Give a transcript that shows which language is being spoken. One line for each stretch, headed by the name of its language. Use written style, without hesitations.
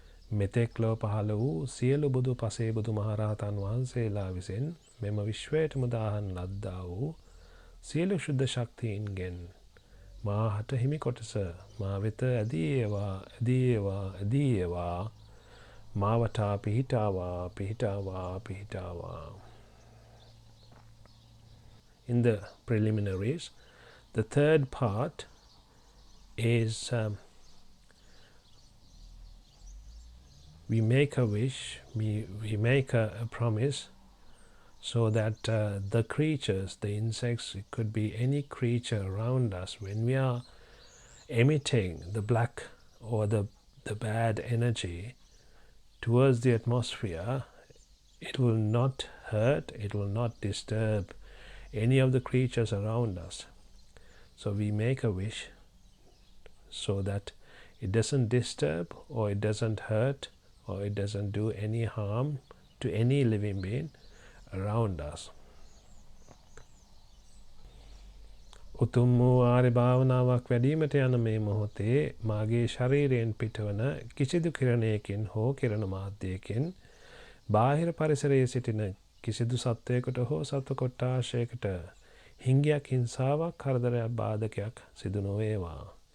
Sinhala: මෙතෙක් ලොව පහළ වූ සියලු බුදු පසේ බුදු මහරහතන් වහන්සේලා විසින් මෙම විශ්වයට මුදාහරන ලද්දා වූ සියලු ශුද්ධ ශක්තියින්ගෙන් මාහට හිමි කොටස මා වෙත ඇදී ඒවා, ඇදී ඒවා, ඇදී ඒවා, මා වටා පිහිටාවා, පිහිටාවා, පිහිටාවා.
English: In the preliminaries, the third part is we make a wish, we make a promise so that the creatures, the insects, it could be any creature around us, when we are emitting the black or the bad energy towards the atmosphere, it will not hurt, it will not disturb any of the creatures around us. So we make a wish so that it doesn't disturb or it doesn't hurt or it doesn't do any harm to any living being around us.
Sinhala: උතුම් වූ ආර්ය භාවනාවක් වැඩීමට යන මේ මොහොතේ මාගේ ශරීරයෙන් පිටවන කිසිදු කිරණයකින් හෝ කිරණ මාධ්‍යයකින් බාහිර පරිසරයේ සිටින කිසිදු සත්වයකට හෝ සත්ව කොට්ටාශයකට හිංගයක්, හිංසාවක්, කරදරයක්, බාධකයක් සිදු නොවේවා.